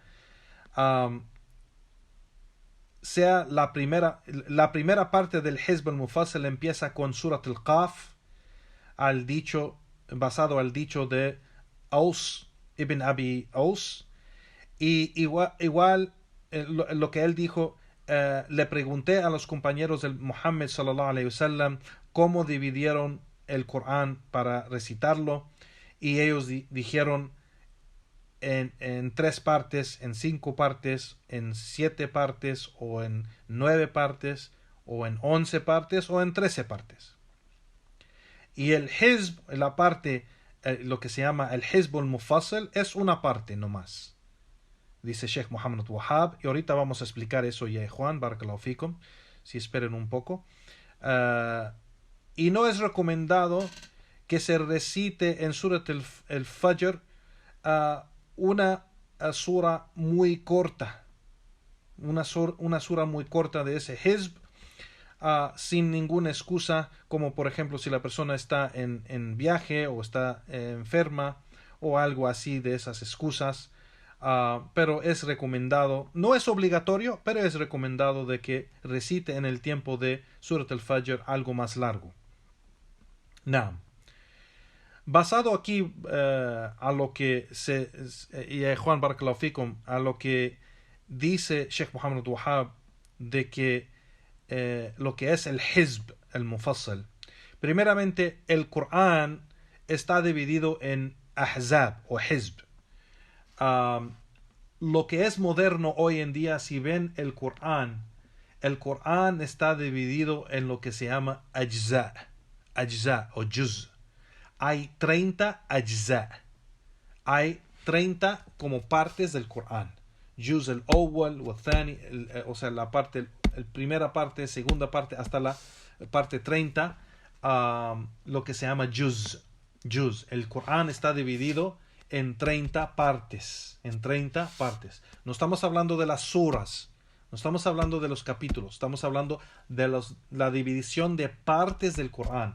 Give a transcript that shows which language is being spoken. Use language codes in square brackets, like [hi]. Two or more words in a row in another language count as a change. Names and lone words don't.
[es] Sea la primera parte del [ar] حزب المفصل [es] empieza con Surat al-Qaf, basado al dicho de Aus ibn Abi Aus, y igual lo que él dijo, le pregunté a los compañeros del Muhammad [ar] صلى الله عليه وسلم [es] cómo dividieron el Corán para recitarlo, y ellos dijeron en 3 partes, en 5 partes, en 7 partes, o en 9 partes, o en 11 partes, o en 13 partes. Y el Hizb, la parte, lo que se llama el [ar] حزب المفصل, [es] es una parte nomás, dice Sheikh Muhammad Wahab, y ahorita vamos a explicar eso ya, Juan, [ar] بارك الله فيكم, [es] si esperen un poco. Y no es recomendado que se recite en Surat al-Fajr una sura muy corta, una sura muy corta de ese Hizb, sin ninguna excusa, como por ejemplo si la persona está en viaje o está enferma o algo así de esas excusas. Pero es recomendado, no es obligatorio, pero es recomendado de que recite en el tiempo de Surat al-Fajr algo más largo. Naam. Basado aquí a lo que Juan [ar] بارك الله فيكم, [es] a lo que dice Sheikh Muhammad Wahab de que lo que es el [ar] حزب المفصل, [es] primeramente el Corán está dividido en Ahzab o Hizb. Lo que es moderno hoy en día, si ven el Corán está dividido en lo que se llama Ajza o Juz. Hay 30 Ajza. Hay 30 como partes del Corán. [ar] جزء الأول والثاني, [es] o sea, la primera parte, segunda parte, hasta la parte 30, lo que se llama Juz. El Corán está dividido en 30 partes. No estamos hablando de las suras, no estamos hablando de los capítulos, estamos hablando de la división de partes del Corán.